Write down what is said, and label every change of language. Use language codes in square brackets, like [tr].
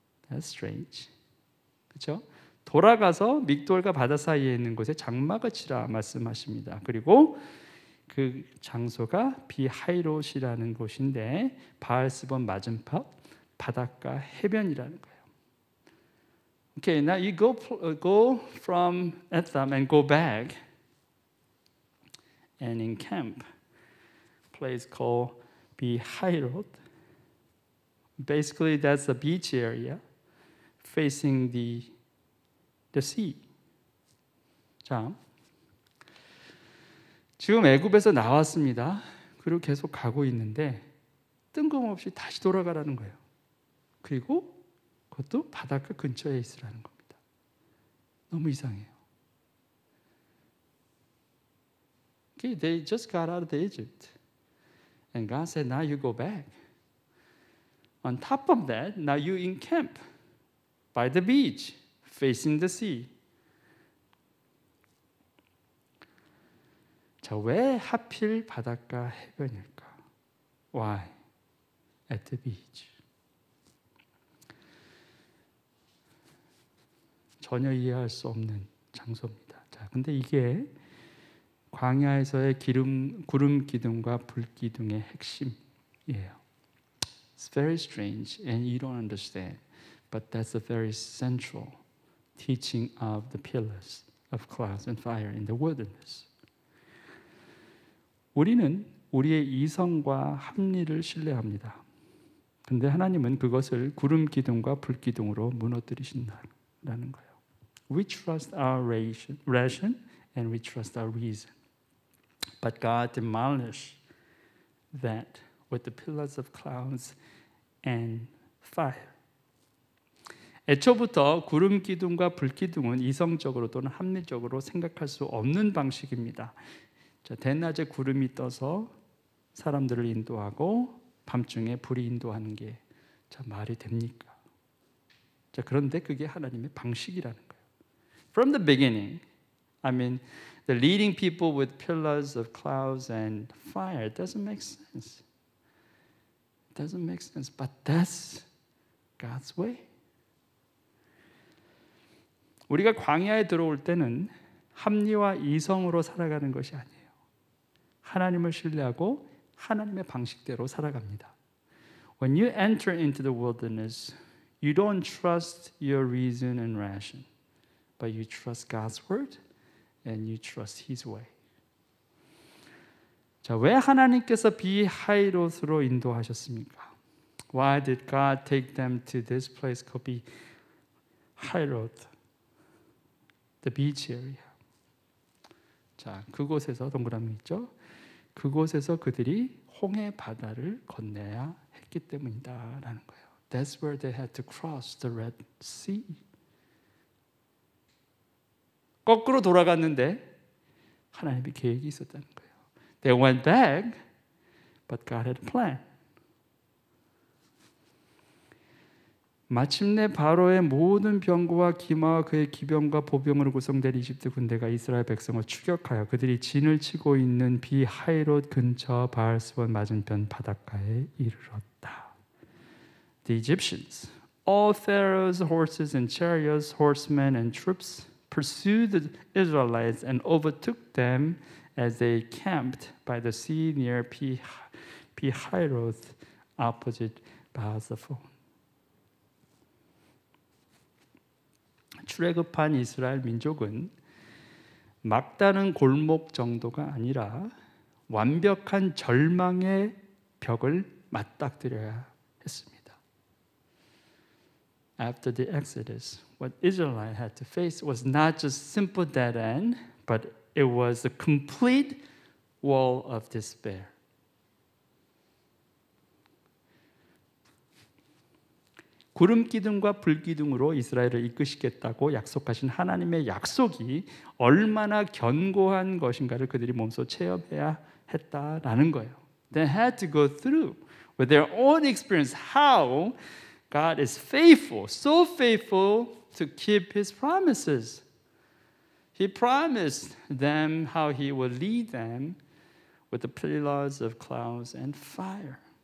[en] That's strange. [ko] 그렇죠? 돌아가서 믹돌과 바다 사이에 있는 곳에 장막을 치라 말씀하십니다. 그리고 그 장소가 비하이롯이라는 곳인데 바알스본 맞은편 바닷가 해변이라는 거예요. [en] Okay, now you go from Etham and go back and encamp place called Behairot. Basically, that's a beach area facing the sea. [ko] 자, 지금 애굽에서 나왔습니다. 그리고 계속 가고 있는데 뜬금없이 다시 돌아가라는 거예요. 그리고 그것도 바닷가 근처에 있으라는 겁니다. 너무 이상해요. [en] Okay, they just got out of Egypt. And God said, now you go back. On top of that, now you encamp by the beach, facing the sea. [ko] 자, 왜 하필 바닷가 해변일까? [en] Why at the beach? [ko] 전혀 이해할 수 없는 장소입니다. 자, 근데 이게 광야에서의 구름 기둥과 불 기둥의 핵심이에요. [en] It's very strange and you don't understand, but that's a very central teaching of the pillars of clouds and fire in the wilderness. [ko] 우리는 우리의 이성과 합리를 신뢰합니다. 근데 하나님은 그것을 구름 기둥과 불 기둥으로 무너뜨리신다는 거예요. [en] We trust our ration and we trust our reason. But God demolished that with the pillars of clouds and fire. [ko] 애초부터 구름 기둥과 불 기둥은 이성적으로 또는 합리적으로 생각할 수 없는 방식입니다. 자, 대낮에 구름이 떠서 사람들을 인도하고 밤중에 불이 인도하는 게 자, 말이 됩니까? 자, 그런데 그게 하나님의 방식이라는 거예요. [en] From the beginning, I mean, the leading people with pillars of clouds and fire doesn't make sense. It doesn't make sense, but that's God's way. [ko] 우리가 광야에 들어올 때는 합리와 이성으로 살아가는 것이 아니에요. 하나님을 신뢰하고 하나님의 방식대로 살아갑니다. [en] When you enter into the wilderness, you don't trust your reason and ration, but you trust God's word and you trust His way. [ko] 자, 왜 하나님께서 비하이롯으로 인도하셨습니까? [en] Why did God take them to this place called 비하이롯, the beach area? [ko] 자, 그곳에서 동그라미 있죠? 그곳에서 그들이 홍해 바다를 건너야 했기 때문이다라는 거예요. [en] That's where they had to cross the Red Sea. [ko] 거꾸로 돌아갔는데 하나님의 계획이 있었다는 거예요. [en] They went back, but God had a plan. [ko] 마침내 바로의 모든 병거와 기마와 그의 기병과 보병으로 구성된 이집트 군대가 이스라엘 백성을 추격하여 그들이 진을 치고 있는 비하이롯 근처 바알스본 맞은편 바닷가에 이르렀다. [en] The Egyptians, all Pharaoh's horses and chariots, horsemen and troops, pursued the Israelites and overtook them as they camped by the sea near Pihahiroth opposite Baal-zephon. [ko] 출애굽한 이스라엘 민족은 막다른 골목 정도가 아니라 완벽한 절망의 벽을 맞닥뜨려야 했습니다. [en] After the Exodus, what Israel had to face was not just simple dead end, but it was a complete wall of despair. [ko] 구름 기둥과 불 기둥으로 이스라엘을 이끄시겠다고 약속하신 하나님의 약속이 얼마나 견고한 것인가를 그들이 몸소 체험해야 했다라는 거예요. [en] They had to go through with their own experience how God is faithful, so faithful to keep His promises. He promised them how He would lead them with the pillars of clouds and fire.